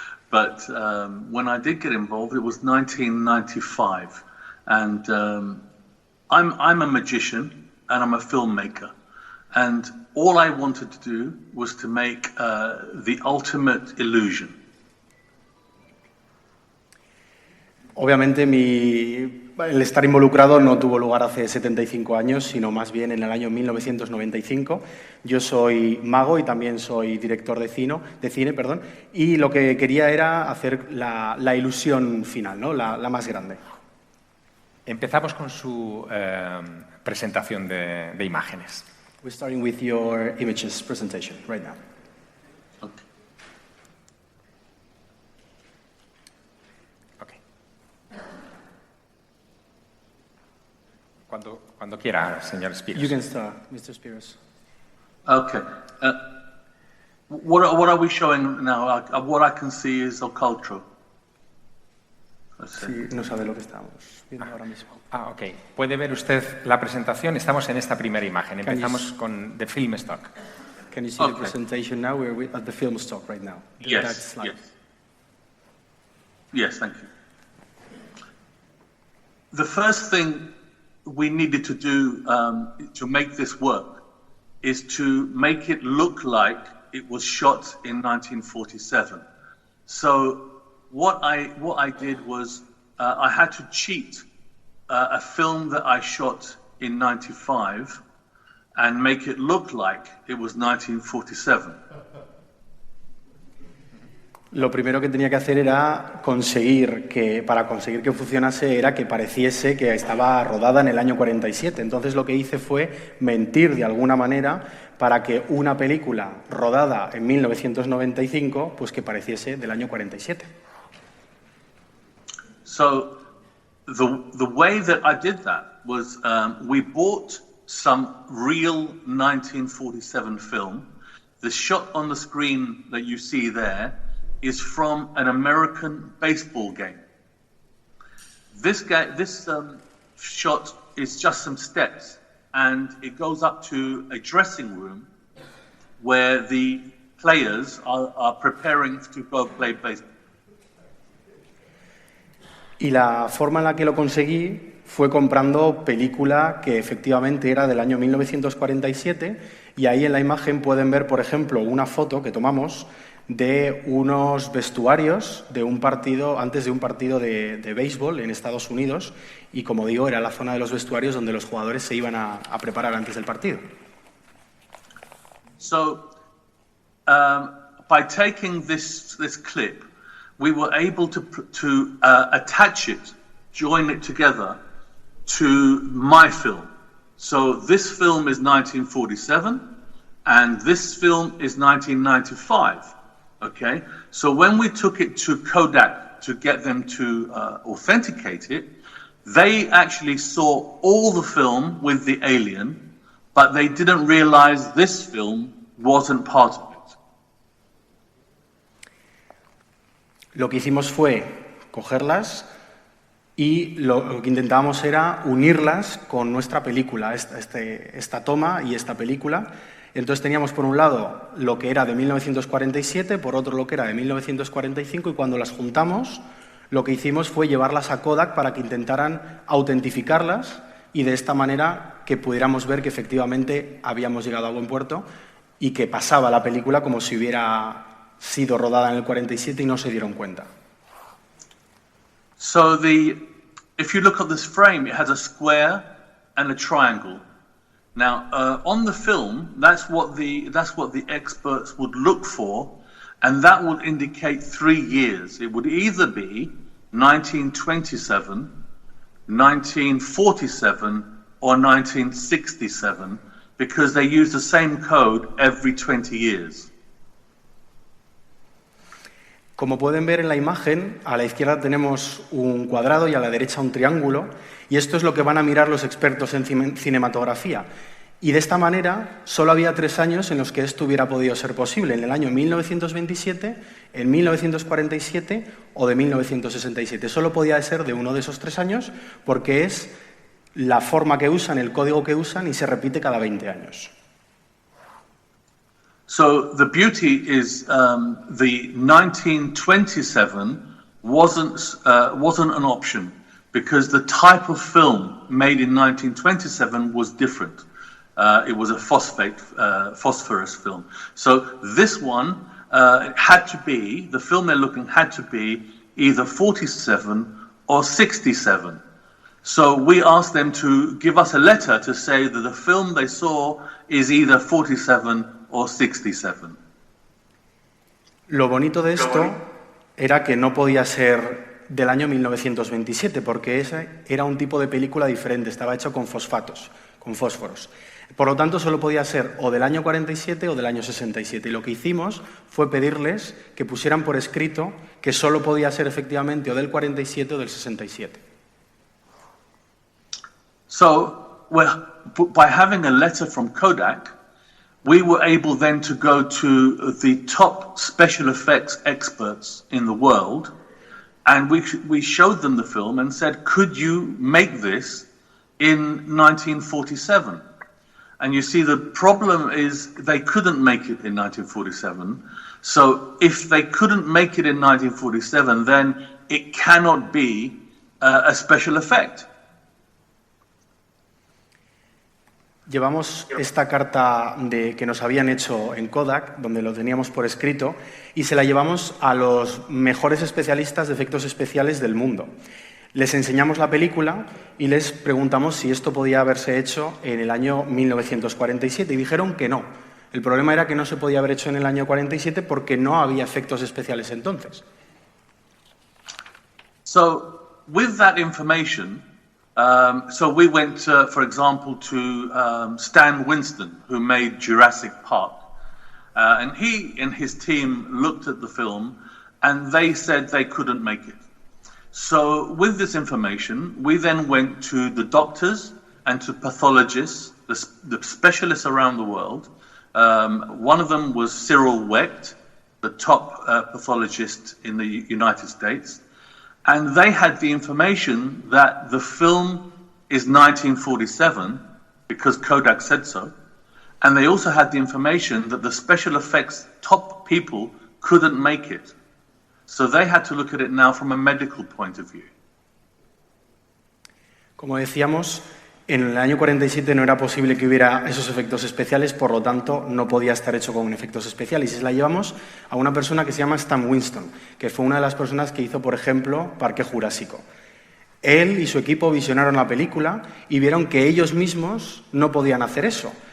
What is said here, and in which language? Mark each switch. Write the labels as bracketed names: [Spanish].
[English] But when I did get involved, it was 1995, and I'm a magician and I'm a filmmaker, and all I wanted to do was to make the ultimate illusion. [Spanish] Obviamente el estar involucrado no tuvo lugar hace 75 años, sino más bien en el año 1995. Yo soy mago y también soy director de cine, y lo que quería era hacer la ilusión final, ¿no? la más grande. Empezamos con su presentación de imágenes. [English] We're starting with your images presentation right now. [Spanish] Cuando quiera, señor Spyros. [English] You can start, Mr. Spyros. Okay. What are we showing now? What I can see is Ocultro. [Spanish] Sí, no sabe lo que estamos viendo ahora mismo. Ok. ¿Puede ver usted la presentación? Estamos en esta primera imagen. Empezamos con [English] the film stock. Can you see the presentation now? We're at the film stock right now. Yes. Yes, thank you. The first thing we needed to do to make this work is to make it look like it was shot in 1947. So what I did was I had to cheat a film that I shot in 95 and make it look like it was 1947. [Spanish] Lo primero que tenía que hacer era para conseguir que funcionase, era que pareciese que estaba rodada en el año 47. Entonces lo que hice fue mentir de alguna manera para que una película rodada en 1995, pues que pareciese del año 47. [English] So the way that I did that was we bought some real 1947 film. The shot on the screen that you see there is from an American baseball game. This shot is just some steps, and it goes up to a dressing room where the players are preparing to go play baseball. [Spanish] Y la forma en la que lo conseguí fue comprando película que efectivamente era del año 1947, y ahí en la imagen pueden ver, por ejemplo, una foto que tomamos de unos vestuarios de un partido, antes de un partido de béisbol en Estados Unidos, y como digo, era la zona de los vestuarios donde los jugadores se iban a preparar antes del partido. [English] So, by taking this clip, we were able to attach it, join it together to my film. So this film is 1947, and this film is 1995. Okay, so when we took it to Kodak to get them to authenticate it, they actually saw all the film with the alien, but they didn't realize this film wasn't part of it. [Spanish] Lo que hicimos fue cogerlas y lo que intentábamos era unirlas con nuestra película, esta toma y esta película. Entonces teníamos por un lado lo que era de 1947, por otro lo que era de 1945, y cuando las juntamos lo que hicimos fue llevarlas a Kodak para que intentaran autentificarlas y de esta manera que pudiéramos ver que efectivamente habíamos llegado a buen puerto y que pasaba la película como si hubiera sido rodada en el 47 y no se dieron cuenta. [English] So if you look at this frame, it has a square and a triangle. Now, on the film, that's what the experts would look for, and that would indicate 3 years. It would either be 1927, 1947, or 1967, because they use the same code every 20 years. [Spanish] Como pueden ver en la imagen, a la izquierda tenemos un cuadrado y a la derecha un triángulo, y esto es lo que van a mirar los expertos en cinematografía. Y de esta manera, solo había 3 años en los que esto hubiera podido ser posible, en el año 1927, en 1947 o de 1967. Solo podía ser de uno de esos 3 años porque es la forma que usan, el código que usan, y se repite cada 20 años. [English] So the beauty is the 1927 wasn't an option because the type of film made in 1927 was different. It was a phosphorus film. So this one had to be, the film they're looking had to be either 47 or 67. So we asked them to give us a letter to say that the film they saw is either 47 or 67. [Spanish] Lo bonito de esto era que no podía ser del año 1927, porque ese era un tipo de película diferente, estaba hecho con fosfatos, con fósforos. Por lo tanto, solo podía ser o del año 47 o del año 67. Y lo que hicimos fue pedirles que pusieran por escrito que solo podía ser efectivamente o del 47 o del 67. [English] So, well, by having a letter from Kodak, we were able then to go to the top special effects experts in the world, and we showed them the film and said, could you make this in 1947? And you see, the problem is they couldn't make it in 1947. So if they couldn't make it in 1947, then it cannot be a special effect. [Spanish] Llevamos esta carta que nos habían hecho en Kodak, donde lo teníamos por escrito, y se la llevamos a los mejores especialistas de efectos especiales del mundo. Les enseñamos la película y les preguntamos si esto podía haberse hecho en el año 1947 y dijeron que no. El problema era que no se podía haber hecho en el año 47 porque no había efectos especiales entonces. [English] So, with that information, so we went, for example, to Stan Winston, who made Jurassic Park. And he and his team looked at the film and they said they couldn't make it. So with this information, we then went to the doctors and to pathologists, the specialists around the world. One of them was Cyril Wecht, the top pathologist in the United States. And they had the information that the film is 1947, because Kodak said so. And they also had the information that the special effects top people couldn't make it. So they had to look at it now from a medical point of view. [Spanish] Como decíamos, en el año 47 no era posible que hubiera esos efectos especiales, por lo tanto no podía estar hecho con efectos especiales. Y se la llevamos a una persona que se llama Stan Winston, que fue una de las personas que hizo, por ejemplo, Parque Jurásico. Él y su equipo visionaron la película y vieron que ellos mismos no podían hacer eso.